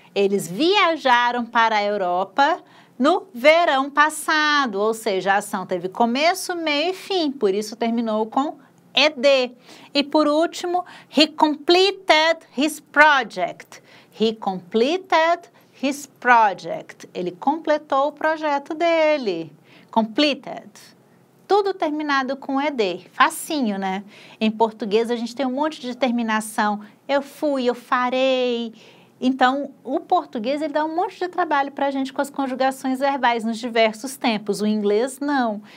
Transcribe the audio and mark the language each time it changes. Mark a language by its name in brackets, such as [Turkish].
[Portuguese] Eles viajaram para a Europa no verão passado. Ou seja, a ação teve começo, meio e fim. Por isso terminou com ED. E por último, [English] he completed his project. He completed his project. [Portuguese] Ele completou o projeto dele. Completed. Tudo terminado com ED. Facinho, né? Em português, a gente tem um monte de terminação. Eu fui, eu farei. Então, o português, ele dá um monte de trabalho para a gente com as conjugações verbais nos diversos tempos. O inglês, não.